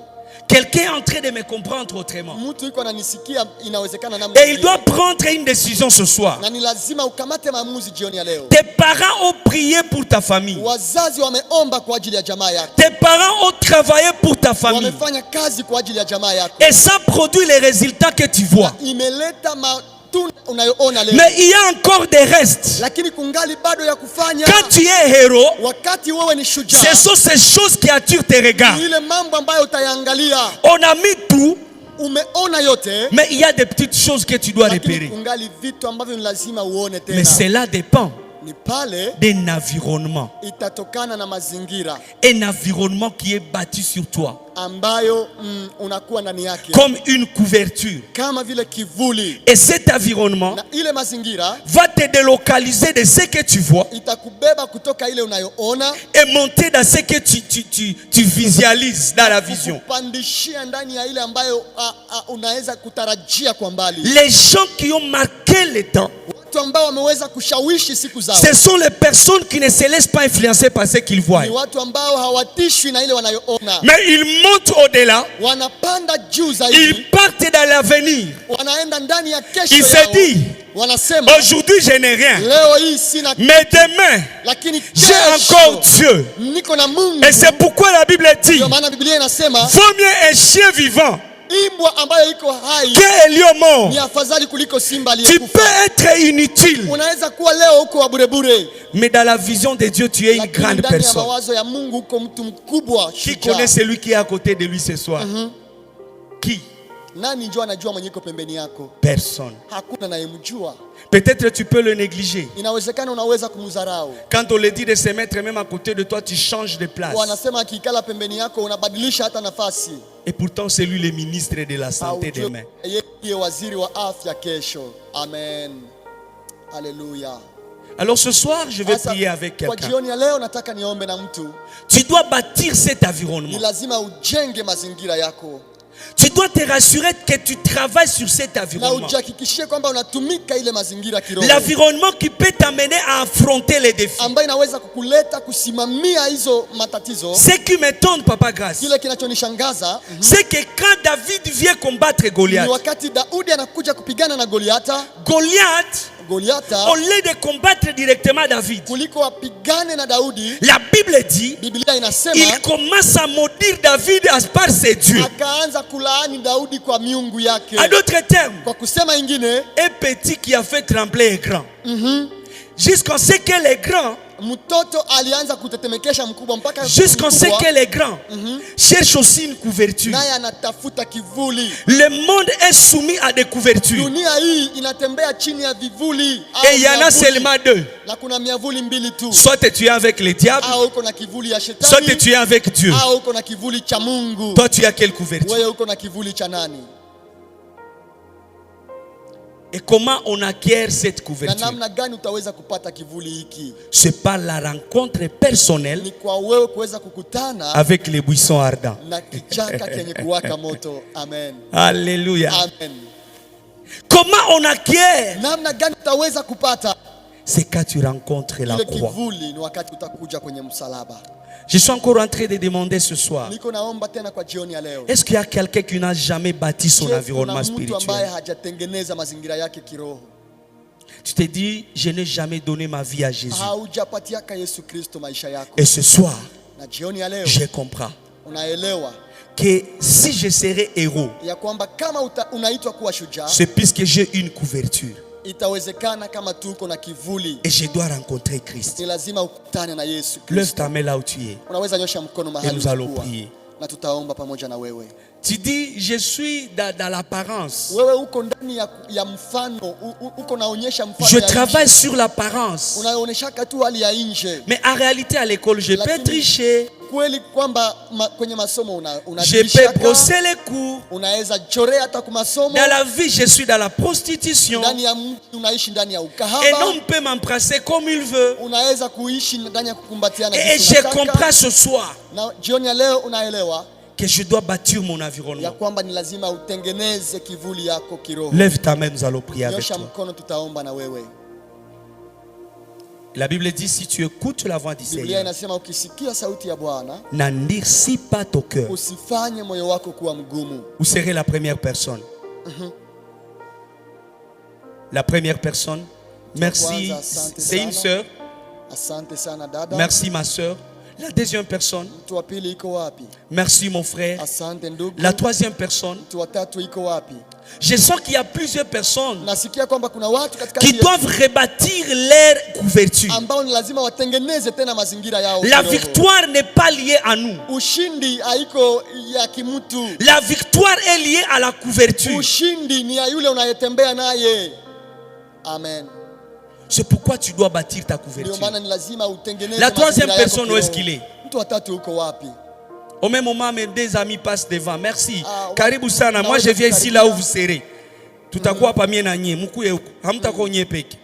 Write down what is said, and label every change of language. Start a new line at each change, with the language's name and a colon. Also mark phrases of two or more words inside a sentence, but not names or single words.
French: Quelqu'un est en train de me comprendre autrement.
Swahili: Mtu yuko ananisikia, inawezekana namna
French: Et il doit prendre une décision ce soir.
Swahili: na ni lazima ukamate maamuzi jioni ya leo.
French: Tes parents ont prié pour ta famille.
Swahili: Wazazi wameomba kwa ajili ya jamaa yako,
French: Tes parents ont travaillé pour ta famille.
Swahili: wamefanya kazi kwa ajili ya jamaa yako,
French: Et ça produit les résultats que tu vois.
Swahili: imeleta matunda unayoona leo.
French: Mais il y a encore des restes.
Swahili: Lakini kungali bado ya kufanya.
French: Quand tu es héros,
Swahili: Wakati wewe ni shujaa,
French: ce sont ces choses qui attirent tes regards.
Swahili: ile mambo ambayo utayangalia.
French: On a mis tout,
Swahili: Umeona yote,
French: mais il y a des petites choses que tu dois
Swahili: lakini
French: repérer.
Swahili: kungali vitu ambavyo ni lazima uone
French: Mais
Swahili: tena.
French: cela dépend
Swahili: Ni pale
French: d'un environnement.
Swahili: itatokana na mazingira
French: Un environnement qui est bâti sur toi.
Swahili: ambayo unakuwa ndani yake,
French: Comme une couverture.
Swahili: kama vile kivuli,
French: Et cet environnement
Swahili: na ile mazingira
French: va te délocaliser de ce que tu vois
Swahili: itakubeba kutoka ile unayoona
French: et monter dans ce que tu visualises dans la vision.
Swahili: kupandishia ndani ya ile ambayo unaweza kutarajia kwa mbali.
French: Les gens qui ont marqué le temps,
Swahili: Watu ambao wameweza kushawishi siku zao
French: ce sont les personnes qui ne se laissent pas influencer par ce qu'ils voient.
Swahili: ni watu ambao hawatishwi na ile wanayoona,
French: Mais ils montent au-delà,
Swahili: wanapanda juu zaidi,
French: ils partent dans l'avenir.
Swahili: wanaenda ndani ya kesho
French: Il se
Swahili: yao.
French: dit,
Swahili: Wanasema
French: aujourd'hui je n'ai rien,
Swahili: leo hii sina,
French: mais demain
Swahili: lakini
French: j'ai encore
Swahili: kesho
French: Dieu.
Swahili: niko na Mungu.
French: Et c'est pourquoi la Bible dit,
Swahili: Ndio maana Biblia inasema
French: vaut mieux un chien vivant
Swahili: imbwa ambayo iko hai
French: qu'un lion mort.
Swahili: ni afadhali kuliko simba
French: Tu
Swahili: aliyekufa.
French: peux être inutile,
Swahili: Unaweza kuwa leo uko wa burebure,
French: mais dans la vision de Dieu, tu es une
Swahili: lakini
French: grande
Swahili: ndani ya
French: personne.
Swahili: mawazo ya Mungu uko mtu mkubwa,
French: Qui
Swahili: shujaa.
French: connaît celui qui est à côté de lui ce soir? Qui?
Swahili: Nani njoo anajua mwenye iko pembeni yako?
French: Personne.
Swahili: Hakuna anayemjua.
French: Peut-être tu peux le négliger.
Swahili: Inawezekana unaweza kumdharau.
French: Quand on le dit de se mettre même à côté de toi, tu changes de place.
Swahili: Wanasema akikala pembeni yako unabadilisha hata nafasi.
French: Et pourtant, c'est lui le ministre de la santé demain.
Swahili: Yeye ndiye waziri wa afya kesho. Amen. Haleluya.
French: Alors ce soir, je vais
Swahili: Sasa,
French: prier avec
Swahili: kwa
French: quelqu'un.
Swahili: jioni ya leo nataka niombe na mtu.
French: Tu dois bâtir cet
Swahili: Ni
French: environnement.
Swahili: lazima ujenge mazingira yako.
French: Tu dois te rassurer que tu travailles sur cet
Swahili: Na
French: environnement.
Swahili: ujihakikishie kwamba unatumika ile mazingira kiroho.
French: L'environnement qui peut t'amener à affronter les défis.
Swahili: Ambayo inaweza kukuleta kusimamia hizo matatizo.
French: Ce qui m'étonne, Papa Grâce,
Swahili: Kile kinachonishangaza
French: c'est que quand David vient combattre
Swahili: ni
French: Goliath,
Swahili: wakati Daudi anakuja kupigana na Goliata.
French: Goliath,
Swahili: Goliata
French: au lieu de combattre directement David,
Swahili: kuliko apigane na Daudi,
French: la Bible dit,
Swahili: Biblia inasema
French: il commence à maudire David par ses dieux.
Swahili: akaanza kulaani Daudi kwa miungu yake.
French: En d'autres termes,
Swahili: Kwa kusema ingine,
French: un petit qui a fait trembler un grand. Jusqu'à ce que les grands,
Swahili: mtoto alianza kutetemekesha mkubwa mpaka
French: jusqu'à ce
Swahili: mkubwa
French: que les grands cherchent aussi une couverture.
Swahili: naye anatafuta kivuli.
French: Le monde est soumis à des couvertures.
Swahili: Dunia hii inatembea chini ya vivuli
French: Et il y en a seulement deux.
Swahili: na kuna miavuli mbili tu.
French: Soit tu es avec le diable,
Swahili: Au uko na kivuli ya
French: soit
Swahili: shetani,
French: tu es avec Dieu.
Swahili: au uko na kivuli cha Mungu.
French: Toi, tu as quelle couverture?
Swahili: Wewe uko na kivuli cha nani?
French: Et comment on acquiert cette
Swahili: Na
French: couverture?
Swahili: namna gani utaweza kupata kivuli hiki?
French: C'est par la rencontre personnelle
Swahili: Ni kwa wewe kuweza kukutana
French: avec les buissons ardents.
Swahili: na kichaka kenye kuwaka moto. Amen.
French: Alléluia. Amen. Comment on acquiert?
Swahili: Namna gani utaweza kupata
French: C'est quand tu rencontres la
Swahili: ile
French: croix.
Swahili: kivuli? Ni wakati utakuja kwenye msalaba.
French: Je suis encore en train de demander ce soir,
Swahili: Niko naomba tena kwa jioni ya leo.
French: est-ce qu'il y a quelqu'un qui n'a jamais bâti son
Swahili: Je,
French: environnement
Swahili: kuna mtu ambaye
French: spirituel?
Swahili: hajatengeneza mazingira yake kiroho.
French: Tu te dis, je n'ai jamais donné ma vie à Jésus.
Swahili: Haujapatiaka Yesu Kristo maisha yako.
French: Et ce soir,
Swahili: Na jioni ya leo
French: je comprends
Swahili: unaelewa
French: que si je serais héros,
Swahili: ya kwamba kama unaitwa kuwa shujaa,
French: c'est puisque j'ai une couverture
Swahili: itawezekana kama tu uko na kivuli.
French: et je dois rencontrer Christ.
Swahili: Ni lazima ukutane na Yesu
French: Lève
Swahili: Kristo.
French: ta main là où tu es
Swahili: Unaweza nyosha mkono
French: et
Swahili: mahali
French: nous allons
Swahili: ulipokuwa,
French: prier.
Swahili: na tutaomba pamoja na wewe.
French: Tu dis, je suis dans l'apparence.
Swahili: Wewe uko ndani ya mfano, uko naonyesha mfano
French: Je
Swahili: ya
French: travaille
Swahili: nje.
French: sur l'apparence.
Swahili: Unaonyeshaka tu hali ya nje.
French: Mais en réalité, à l'école, je peux
Swahili: Lakini
French: tricher.
Swahili: kweli kwamba kwenye masomo
French: Je peux brosser les cours.
Swahili: unaweza chorea hata kwa masomo.
French: Dans la vie, je suis dans la prostitution.
Swahili: Ndani ya mji unaishi ndani ya
French: Un
Swahili: ukahaba.
French: homme peut m'embrasser comme il veut.
Swahili: Unaweza kuishi ndani ya kukumbatiana
French: Et
Swahili: jinsi
French: je
Swahili: unataka.
French: comprends ce soir
Swahili: Na jioni ya leo unaelewa
French: que je dois bâtir mon
Swahili: ya
French: environnement.
Swahili: kwamba ni lazima utengeneze kivuli yako kiroho.
French: Lève ta main, nous allons prier avec
Swahili: Nyosha
French: toi.
Swahili: mkono, tutaomba na wewe.
French: La Bible dit, si tu écoutes la voix du
Swahili: Biblia
French: Seigneur,
Swahili: inasema ukisikia sauti ya Bwana
French: n'endurcis pas ton cœur.
Swahili: usifanye moyo wako kuwa mgumu.
French: Vous serez la première personne. La première personne. Merci. C'est une sœur.
Swahili: Asante sana dada.
French: Merci ma sœur. La deuxième personne.
Swahili: Mtu wa pili iko wapi?
French: Merci mon frère.
Swahili: Asante ndugu.
French: La troisième personne.
Swahili: Mtu wa tatu iko wapi?
French: Je sens qu'il y a plusieurs personnes
Swahili: Nasikia kwamba kuna watu katika
French: qui doivent rebâtir leur couverture.
Swahili: ambao ni lazima watengeneze tena mazingira yao.
French: La
Swahili: kiroho.
French: victoire n'est pas liée à nous.
Swahili: Ushindi haiko ya kimutu.
French: La victoire est liée à la couverture.
Swahili: Ushindi ni ya yule unayetembea naye. Amen.
French: C'est pourquoi tu dois bâtir ta
Swahili: Ndio
French: couverture.
Swahili: maana ni lazima utengeneze.
French: La troisième
Swahili: mazingira yako
French: personne, où est-ce
Swahili: kiroho.
French: qu'il est?
Swahili: Mtu wa tatu uko wapi?
French: Au même moment, mes deux amis passent devant. Merci. Ah,
Swahili: Karibu sana.
French: Moi, je viens ici là où vous serez.
Swahili: Tutakuwa pamoja na nyie. Mkuye huko. Hamtakuwa nyie peke.